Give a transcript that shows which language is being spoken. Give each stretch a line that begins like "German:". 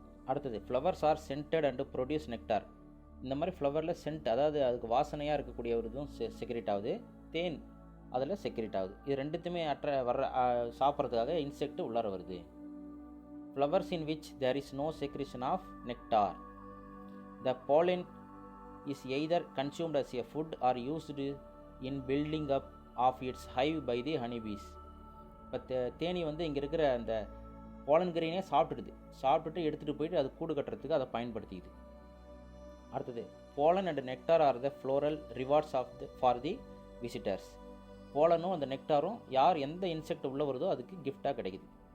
Tamil: அடுத்தது,
English: Flowers are scented and produce nectar.
Tamil: இந்த மாதிரி ஃப்ளவரில் சென்ட், அதாவது அதுக்கு வாசனையாக இருக்கக்கூடிய ஒரு இதுவும் செக்ரேட் ஆகுது, தேன் அதில் செக்ரேட் ஆகுது. இது ரெண்டுத்துமே சாப்பிட்றதுக்காக இன்செக்ட் உள்ளார வருது.
English: Flowers in which there is no secretion of nectar. The pollen is either consumed as a food or used in building up of its hive by the honeybees.
Tamil: இப்போ தேனி வந்து இங்கே இருக்கிற அந்த போலன் கிரெயினே சாப்பிட்டுட்டு எடுத்துகிட்டு போயிட்டு அது கூடு கட்டுறதுக்கு அதை பயன்படுத்திக்குது. அடுத்தது,
English: Pollen and nectar are the floral rewards for the visitors.
Tamil: போலனும் அந்த நெக்டாரும் எந்த இன்செக்ட் உள்ளே வருதோ அதுக்கு கிஃப்டாக கிடைக்குது.